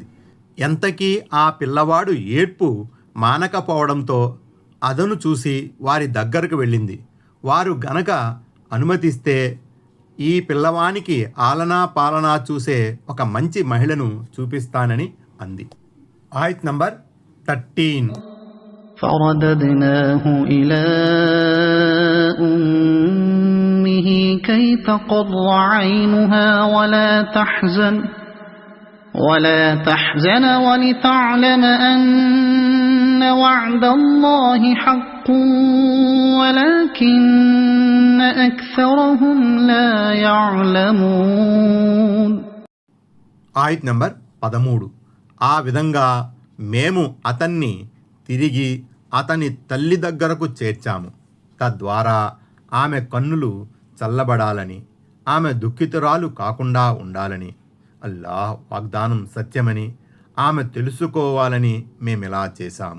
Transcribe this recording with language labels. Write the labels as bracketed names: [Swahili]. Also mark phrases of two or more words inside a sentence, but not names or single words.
[Telugu] ఎంతకీ ఆ పిల్లవాడు ఏడ్పు మానకపోవడంతో అదను చూసి వారి దగ్గరకు వెళ్ళింది. వారు గనక అనుమతిస్తే ఈ పిల్లవానికి ఆలనా పాలనా చూసే ఒక మంచి మహిళను చూపిస్తానని అంది. ఆయత్ నంబర్ 13. [Arabic] فرددناه إلى أمه كي تقر عينها ولا تحزن ولتعلم أن وعد الله حق ولكن أكثرهم لا يعلمون. [Telugu] ఆయత్ నంబర్ 13. ఆ విధంగా మేము అతన్ని తిరిగి అతని తల్లి దగ్గరకు చేర్చాము. తద్వారా ఆమె కన్నులు చల్లబడాలని, ఆమె దుఃఖితురాలు కాకుండా ఉండాలని, అల్లాహ్ వాగ్దానం సత్యమని ఆమె తెలుసుకోవాలని మేమిలా చేశాము.